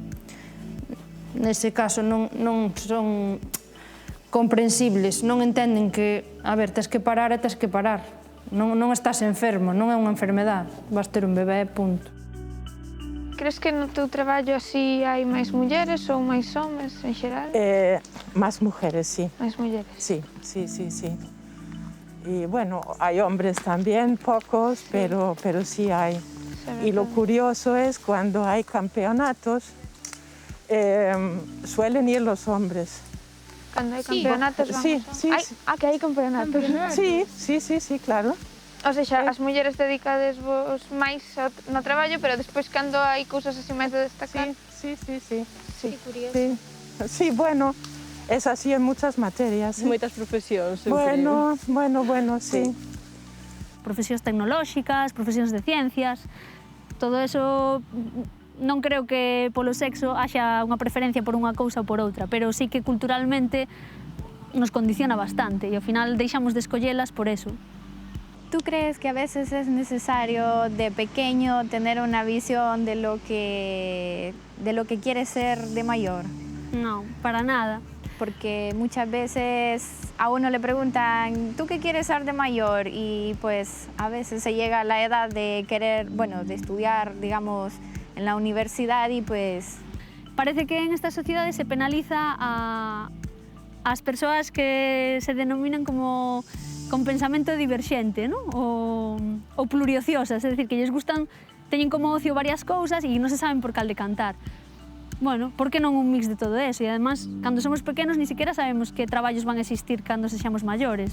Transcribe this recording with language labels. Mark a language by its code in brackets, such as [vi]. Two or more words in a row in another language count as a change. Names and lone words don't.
[gl] Nese caso non son comprensibles, non entenden que, a ver, tes que parar e tes que parar. Non estás enfermo, non é unha enfermedade, vas ter un bebé, punto. Crees que no teu traballo así hai máis mulleres ou máis homes en xeral? [es] Más mujeres, sí. [gl] Máis mulleres. [es] Sí. Y bueno, hay hombres también, pocos, pero sí hay. Y lo curioso es cuando hay campeonatos, suelen ir los hombres. [gl] Cando hai campeonatos, vamos. [es] Sí. [gl] Que hai campeonatos. [es] Sí, claro. [gl] O seja, as mulleres dedicades vos máis no traballo, pero despois cando hai cousas así máis de destacar. [es] Sí. Que curioso. Sí, bueno, es así en muchas materias. [gl] Moitas profesións, eu [es] creo. Bueno, sí. [gl] Profesións tecnolóxicas, profesións de ciencias, todo eso non creo que polo sexo haxa unha preferencia por unha cousa ou por outra, pero sí que culturalmente nos condiciona bastante e ao final deixamos de escollelas por eso. [es] ¿Tú crees que a veces es necesario de pequeño tener una visión de lo que quieres ser de mayor? No, para nada. Porque muchas veces a uno le preguntan, ¿tú qué quieres ser de mayor? Y pues a veces se llega a la edad de querer, bueno, de estudiar, digamos, en la universidad y pues... [gl] Parece que en esta sociedade se penaliza a as persoas que se denominan como con pensamento diverxente, non? Ou pluriociosas, é dicir, que lles gustan, teñen como ocio varias cousas e non se saben por cal decantar. Bueno, por que non un mix de todo eso? E además, cando somos pequenos, [es] ni siquiera sabemos [gl] que traballos van a existir cando sexamos maiores.